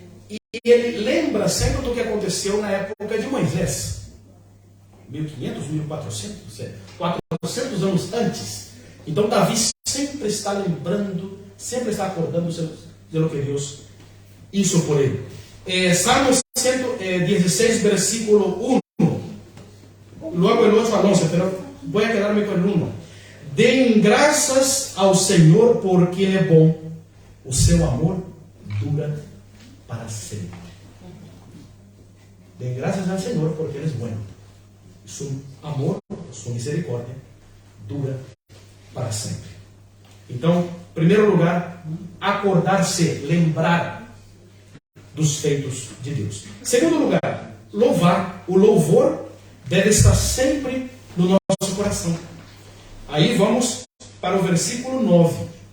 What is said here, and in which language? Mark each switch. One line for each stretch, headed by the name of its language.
Portuguese: E ele lembra sempre do que aconteceu na época de Moisés. 1500, 1400, 400 anos antes. Então Davi sempre está lembrando, sempre está acordando
Spanish: de lo que Deus hizo
Portuguese: por ele. Salmo 116, versículo 1.
Spanish: Luego el 8 al 11, pero voy a quedarme con el 1.
Portuguese: Deem graças ao Senhor porque Ele é bom. O seu amor dura para sempre. Deem graças ao Senhor porque Ele é
Spanish: bueno. Su
Portuguese: amor, sua misericórdia dura para sempre. Então, em primeiro lugar, acordar-se, lembrar dos feitos de Deus. Em segundo lugar, louvar. O louvor deve estar sempre no nosso coração. Aí vamos para o versículo 9.